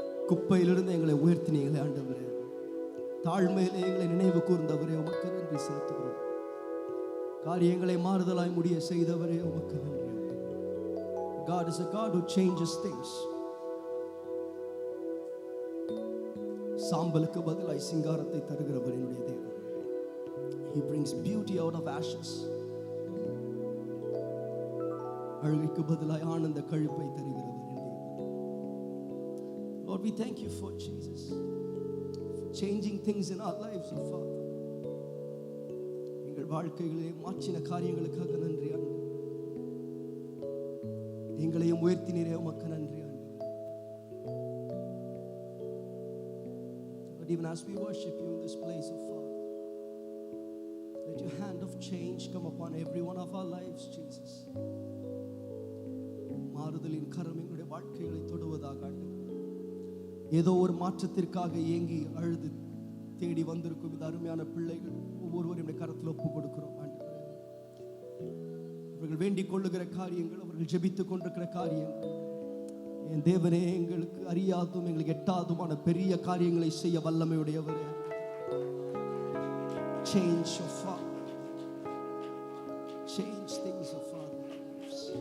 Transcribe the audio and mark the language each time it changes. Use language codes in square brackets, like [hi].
[ta] குப்பையிலிருந்து எங்களை உயர்த்தினீங்களே ஆண்டவரே. தாழ்மையிலே எங்களை நினைவு கூர்ந்தவரே, உமக்கு நன்றி செலுத்துகிறோம். காரியங்களை மாறுதலாய் முடிய செய்தவரே, உமக்கு நன்றி. [en] God is a God who changes things. [ta] சாம்பலுக்கு பதிலாய் சிங்காரத்தை தருகிறவர் என்னுடைய தேவன். [en] He brings beauty out of ashes. [ta] அழுகைக்கு பதிலாய் ஆனந்த கழிப்பை தருகிறவர் என் தேவன். [en] Lord, we thank you for Jesus, for changing things in our lives, oh Father. [ta] எங்கள் வாழ்க்கைகளிலே மாற்றின காரியங்களுக்காக நன்றி ஆண்டவரே. எங்களையும் உயர்த்தினீரே, உமக்கு நன்றி ஆண்டவரே. [en] But even as we worship you in this place, oh Father, let your hand of change come upon every one of our lives, Jesus. [ta] மாறுதலின் கரம் எங்களுடைய வாழ்க்கைகளை தொடுவதாக ஆண்டவரே. ஏதோ ஒரு மாற்றத்திற்காக ஏங்கி அழுது தேடி வந்திருக்கும் இந்த அருமையான பிள்ளைகள் ஒவ்வொருவரும் கரத்தில் ஒப்பு கொடுக்கிறோம் ஆண்டவரே. அவர்கள் வேண்டிக் கொள்ளுகிற காரியங்கள், அவர்கள் ஜெபித்துக் கொண்டிருக்கிற காரியங்கள், என் தேவனே, எங்களுக்கு அறியாதும் எங்களுக்கு எட்டாதுமான பெரிய காரியங்களை செய்ய வல்லமையுடையவரே. [en] Change your Father. Change things of our lives.